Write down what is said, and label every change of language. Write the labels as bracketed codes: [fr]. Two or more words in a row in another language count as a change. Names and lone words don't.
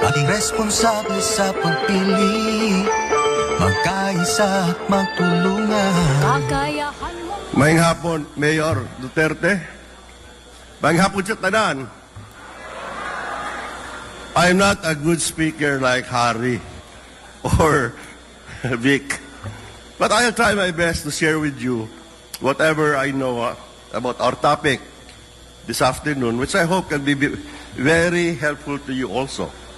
[tl] responsable sa pagpili, magkaisa at magtulungan. Kakayahan mo. [hil] Maayong hapon, Mayor Duterte. Maayong hapon sa tanan. [en] I'm not a good speaker like Harry or Vic, but I'll try my best to share with you whatever I know about our topic this afternoon, which I hope can be very helpful to you also.